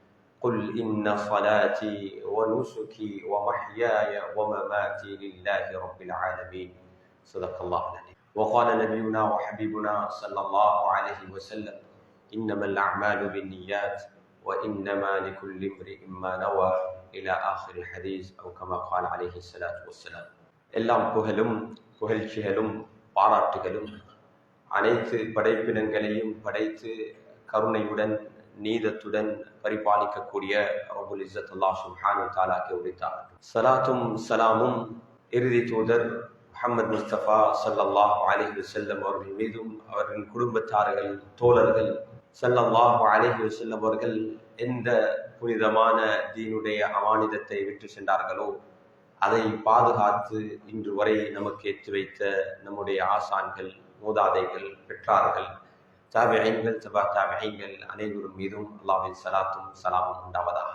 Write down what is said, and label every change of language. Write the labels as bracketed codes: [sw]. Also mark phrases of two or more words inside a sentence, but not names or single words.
[ar] قل إن صلاتي ونسكي ومحياي ومماتي لله رب العالمين. صدق الله العظيم. وقال نبينا وحبيبنا صلى الله عليه وسلم: إنما الأعمال بالنيات وإنما لكل امرئ ما نوى إلى آخر الحديث أو كما قال عليه الصلاة والسلام. [ta] எல்லாம் புகழும் புகழ்ச்சிகளும் பாராட்டுகளும் அனைத்து படைப்பினங்களையும் படைத்து கருணையுடன் நீதத்துடன் பரிபாலிக்கக்கூடிய [ar] رب العزة الله سبحانه وتعالى [ta] உரித்தார். ஸலாத்தும் ஸலாமும் இறுதி தூதர் முஹம்மது முஸ்தபா [ar] صلى الله عليه وسلم [ta] அவர்கள் மீதும் அவர்களின் குடும்பத்தார்கள் தோழர்கள் [ar] صلى الله عليه وسلم [ta] அவர்கள் எந்த புனிதமான தீனுடைய அமானிதத்தை விட்டு சென்றார்களோ அதை பாதுகாத்து இன்று வரை நமக்கு ஏற்றி வைத்த நம்முடைய ஆசான்கள், மூதாதைகள், பெற்றார்கள், தாபிஈன்கள், தபா தாபிஈன்கள் அனைவரும் மீதும் அல்லாஹ்வின் ஸலாத்தும் ஸலாமும் உண்டாவதாக.